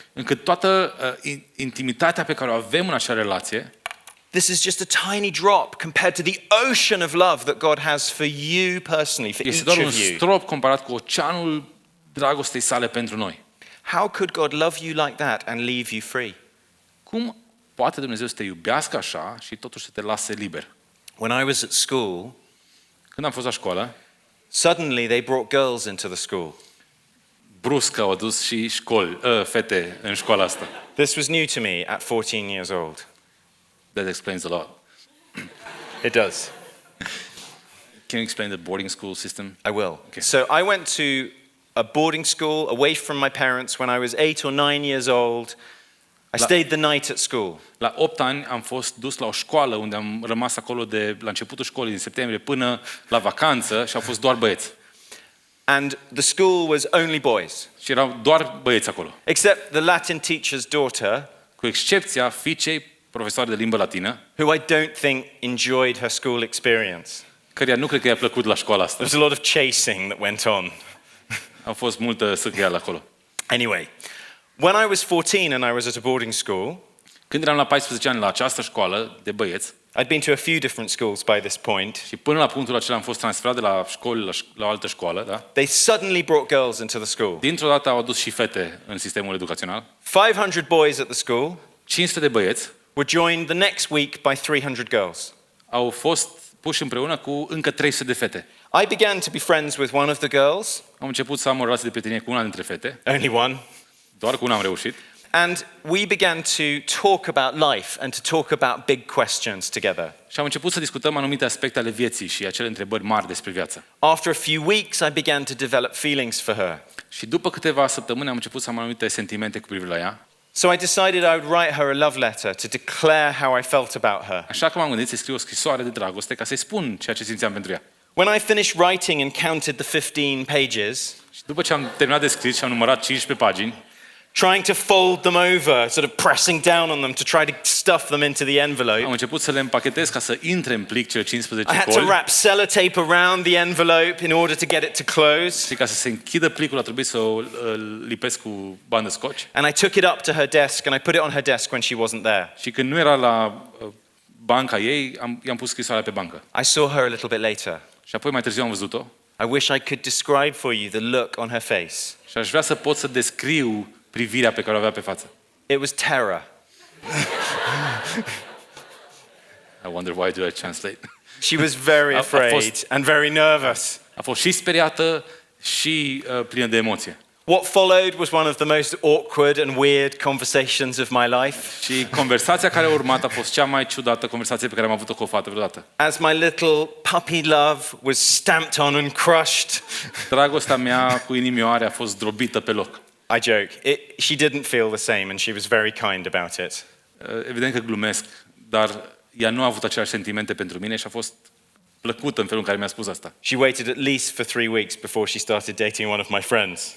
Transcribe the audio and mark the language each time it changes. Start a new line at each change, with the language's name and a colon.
Romanian: încât toată intimitatea pe care o avem în acea relație,
English: this is just a tiny drop compared to the ocean of love that God has for you personally, for
Romanian: este
English: each
Romanian: doar un
English: of you.
Romanian: strop comparat cu oceanul dragostei sale pentru noi.
English: How could God love you like that and leave you free?
Romanian: Cum poate Dumnezeu să te iubească așa și totuși să te lase liber?
English: When I was at school,
Romanian: Când am fost la școală,
English: suddenly they brought girls into the school.
Romanian: brusc au adus și fete în școala asta.
English: This was new to me at 14 years old. That explains a lot. It does. Can you explain the boarding school system? I will. So I went to a boarding school away from my parents when I was 8 or 9 years old. I stayed the night at school.
Romanian: La 8 ani am fost dus la o școală unde am rămas acolo de la începutul școlii din septembrie până la vacanță și au fost doar băieți.
English: And the school was only boys.
Romanian: Și erau doar băieți acolo.
English: Except the Latin teacher's daughter,
Romanian: Cu excepția fiicei profesoare de limbă latină,
English: who I don't think enjoyed her school experience.
Romanian: căreia nu cred că i-a plăcut la școala asta.
English: There was a lot of chasing that went on.
Romanian: A fost multă sâcăială acolo.
English: Anyway, when I was 14 and I was at a boarding school,
Romanian: Când eram la 14 ani la această școală de băieți,
English: I'd been to a few different schools by this point.
Romanian: și până la punctul acela am fost transferat de la școală la o altă școală, da?
English: They suddenly brought girls into the school.
Romanian: Dintr-o dată au adus și fete în sistemul educațional.
English: 500 boys at the school
Romanian: 500 de băieți
English: were joined the next week by 300 girls.
Romanian: au fost puși împreună cu încă 300 de fete.
English: I began to be friends with one of the girls,
Romanian: Am început să am o relație de prietenie cu una dintre fete,
English: only one,
Romanian: doar cu una am reușit.
English: and we began to talk about life and to talk about big questions together.
Romanian: Și am început să discutăm anumite aspecte ale vieții și acele întrebări mari despre viață.
English: After a few weeks, I began to develop feelings for her.
Romanian: Și după câteva săptămâni am început să am anumite sentimente cu privire la ea.
English: So I decided I would write her a love letter to declare how I felt about her.
Romanian: Așa că m-am gândit să scriu o scrisoare de dragoste ca să-i spun ceea ce simțeam pentru ea.
English: When I finished writing and counted the 15 pages,
Romanian: Și după ce am terminat de scris și am numărat 15 pagini,
English: trying to fold them over, sort of pressing down on them to try to stuff them into the envelope,
Romanian: am început să le împachetez ca să intre în plic cele 15
English: I had to
Romanian: coli.
English: wrap sellotape around the envelope in order to get it to close.
Romanian: Și ca să se închidă plicul a trebuit să o lipesc cu bandă scotch.
English: And I took it up to her desk and I put it on her desk when she wasn't there.
Romanian: Și când nu era la banca ei, i-am pus scrisoarea pe bancă.
English: I saw her a little bit later.
Romanian: Și apoi mai târziu am văzut-o
English: I wish I could describe for you the look on her face.
Romanian: și aș vrea să pot să descriu privirea pe care o avea pe față.
English: It was terror. I wonder why do I translate? She was very
Romanian: A
English: afraid
Romanian: fost-
English: and very nervous.
Romanian: A fost și speriată și plină de emoție.
English: What followed was one of the most awkward and weird conversations of my life.
Romanian: Și conversația care a urmat a fost cea mai ciudată conversație pe care am avut-o cu o fată vreodată.
English: As my little puppy love was stamped on and crushed.
Romanian: Dragostea mea cu inimioare a fost zdrobită pe loc.
English: I joke. She didn't feel the same and she was very kind about it.
Romanian: Evident că glumesc, dar ea nu a avut aceleași sentimente pentru mine și a fost plăcută în felul în care mi-a spus asta.
English: She waited at least for 3 weeks before she started dating one of my friends.